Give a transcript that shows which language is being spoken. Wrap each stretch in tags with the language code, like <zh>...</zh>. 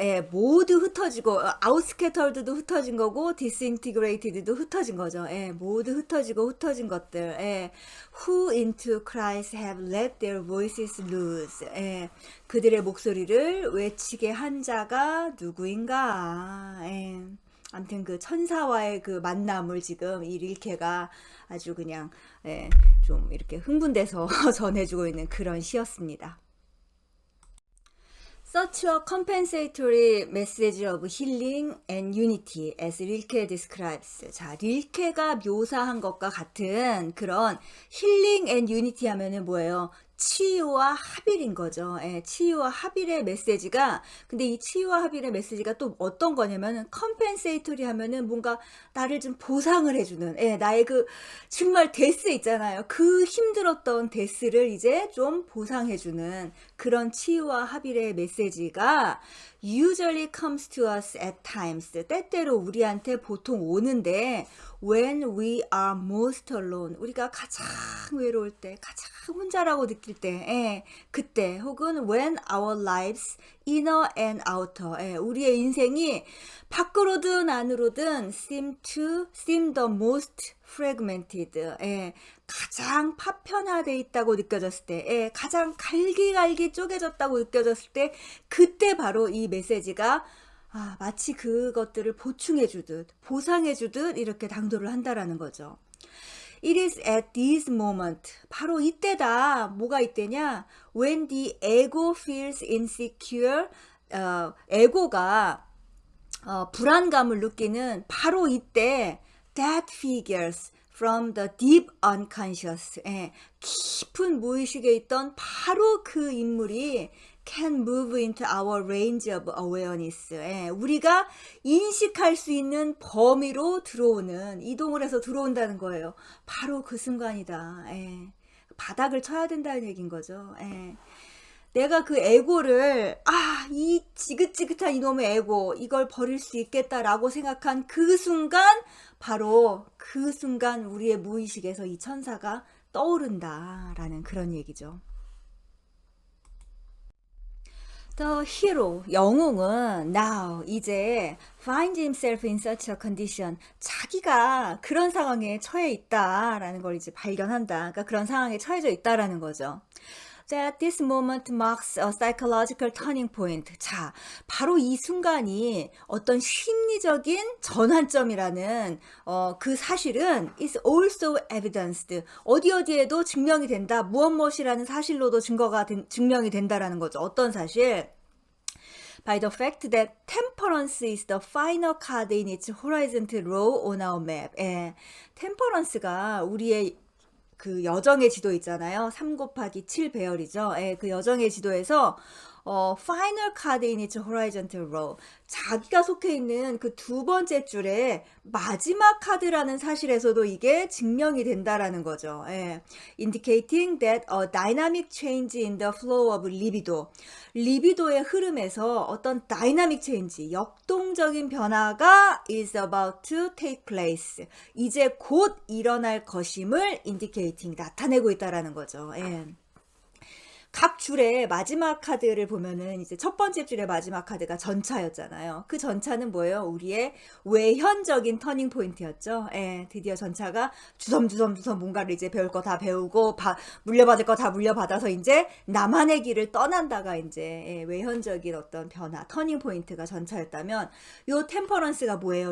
<ko>모두 흩어지고 outscattered도 흩어진 거고 disintegrated도 흩어진 거죠. 모두 흩어지고 흩어진 것들.</ko> <en>Who into Christ have let their voices loose.</en> <ko>그들의 목소리를 외치게 한 자가 누구인가. 아무튼 그 천사와의 그 만남을 지금 이 릴케가 아주 그냥 좀 이렇게 흥분돼서 전해주고 있는 그런 시였습니다. Such a compensatory message of healing and unity as 릴케 describes. 자, 릴케가 묘사한 것과 같은 그런 힐링 앤 유니티 하면은 뭐예요? 치유와 합일인 거죠. 치유와 합일의 메시지가, 근데 이 치유와 합일의 메시지가 또 어떤 거냐면은 컴펜세이토리 하면은 뭔가 나를 좀 보상을 해주는, 나의 그 정말 데스 있잖아요. 그 힘들었던 데스를 이제 좀 보상해주는 그런 치유와 합일의 메시지가</ko> <en>usually comes to us at times.</en> <ko>때때로 우리한테 보통 오는데</ko> <en>when we are most alone.</en> <ko>우리가 가장 외로울 때, 가장 혼자라고 느낄 때, 그때 혹은</ko> <en>when our lives inner and outer.</en> <ko>우리의 인생이 밖으로든 안으로든</ko> <en>seem the most fragmented.</en> <ko>가장 파편화되어 있다고 느껴졌을 때, 가장 갈기갈기 쪼개졌다고 느껴졌을 때, 그때 바로 이 메시지가 마치 그것들을 보충해주듯, 보상해주듯 이렇게 당도를 한다라는 거죠.</ko> <en>It is at this moment.</en> <ko>바로 이때다. 뭐가 이때냐?</ko> <en>When the ego feels insecure.</en> <ko>에고가 불안감을 느끼는 바로 이때</ko> <en>that figures from the deep unconscious.</en> <ko>깊은 무의식에 있던 바로 그 인물이</ko> <en>can move into our range of awareness.</en> <ko>우리가 인식할 수 있는 범위로 들어오는, 이동을 해서 들어온다는 거예요. 바로 그 순간이다. 바닥을 쳐야 된다는 얘기인 거죠. 내가 그 에고를 이 지긋지긋한 이놈의 에고 이걸 버릴 수 있겠다라고 생각한 그 순간, 바로 그 순간 우리의 무의식에서 이 천사가 떠오른다라는 그런 얘기죠.</ko> <en>The hero, 영웅은 now, 이제 finds himself in such a condition.</en> <ko>자기가 그런 상황에 처해 있다라는 걸 이제 발견한다. 그러니까 그런 상황에 처해져 있다라는 거죠.</ko> <en>That this moment marks a psychological turning point.</en> <ko>자, 바로 이 순간이 어떤 심리적인 전환점이라는 그 사실은</ko> <en>is also evidenced.</en> <ko>어디에도 증명이 된다. 무엇이라는 사실로도 증명이 된다라는 거죠. 어떤 사실?</ko> <en>By the fact that temperance is the final card in its horizontal row on our map.</en> <ko>temperance가 우리의 그 여정의 지도 있잖아요. 3 곱하기 7 배열이죠. 그 여정의 지도에서</ko> <en>final card in its horizontal row.</en> <ko>자기가 속해 있는 그 두 번째 줄에 마지막 카드라는 사실에서도 이게 증명이 된다라는 거죠.</ko> <en>Indicating that a dynamic change in the flow of libido.</en> <ko>리비도의 흐름에서 어떤</ko> <en>dynamic change,</en> <ko>역동적인 변화가</ko> <en>is about to take place.</en> <ko>이제 곧 일어날 것임을 indicating, 나타내고 있다라는 거죠. 각 줄의 마지막 카드를 보면은 이제 첫 번째 줄의 마지막 카드가 전차였잖아요. 그 전차는 뭐예요? 우리의 외현적인 터닝 포인트였죠. 드디어 전차가 주섬주섬 뭔가를 이제 배울 거 다 배우고 물려받을 거 다 물려받아서 이제 나만의 길을 떠난다가 이제 외현적인 어떤 변화, 터닝 포인트가 전차였다면, 요 템퍼런스가 뭐예요?</ko>